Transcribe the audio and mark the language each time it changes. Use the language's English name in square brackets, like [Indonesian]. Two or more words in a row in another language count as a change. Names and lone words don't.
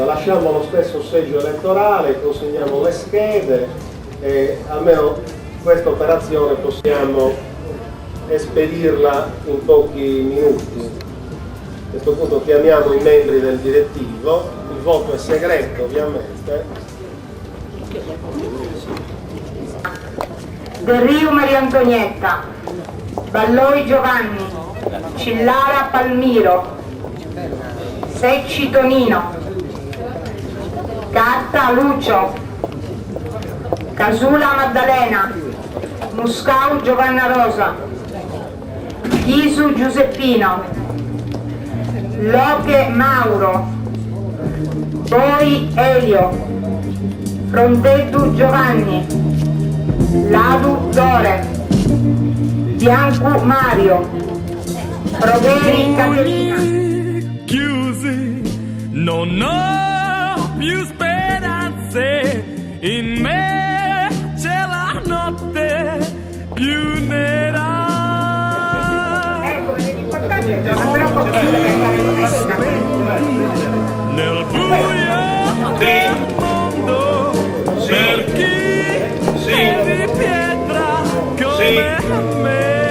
[Italian] Lasciamo lo stesso seggio elettorale, consegniamo le schede e almeno questa operazione possiamo espedirla in pochi minuti. A questo punto chiamiamo i membri del direttivo, il voto è segreto ovviamente. Del Rio Maria Antonietta, Balloi Giovanni, Cillara Palmiro, Secci Tonino, Carta Lucio, Casula Maddalena, Muscau Giovanna Rosa, Chisu Giuseppino, Loghe Mauro, Boi Elio, Fronteddu Giovanni, Ladu Dore, Biancu Mario, Proveri Caterina. Chiusi, non ho più speranze, in me c'è la notte più nera. Nel buio del mondo, per chi di pietra come me.